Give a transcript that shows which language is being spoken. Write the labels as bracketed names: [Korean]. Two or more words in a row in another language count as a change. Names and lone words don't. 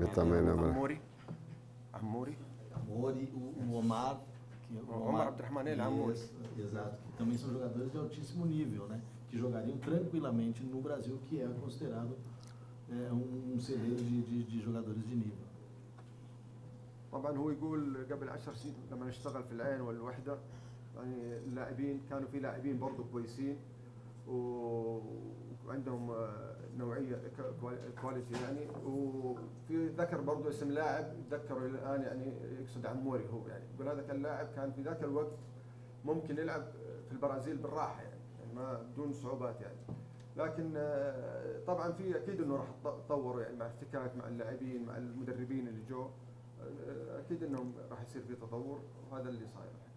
[Portuguese] Eu também lembro. Amori, o Omar, Omar Abdurrahman El Amori. Exato, que também são jogadores de altíssimo nível, né? Que jogariam tranquilamente no Brasil, que é considerado um celeiro de jogadores de nível. [Arabic] طبعا هو يقول قبل 10 سنين لما نشتغل في العين والوحده يعني اللاعبين كانوا في لاعبين برضه كويسين وعندهم نوعيه كواليتي يعني وفي ذكر برضه اسم لاعب ذكره الى الان يعني يقصد عموري هو يعني يقول هذا كان لاعب كان في ذاك الوقت ممكن يلعب في البرازيل بالراحه يعني ما بدون صعوبات يعني لكن طبعا في اكيد انه راح تطوروا يعني مع احتكاك مع اللاعبين مع المدربين اللي جو اكيد انهم راح يصير في تطور وهذا اللي صاير.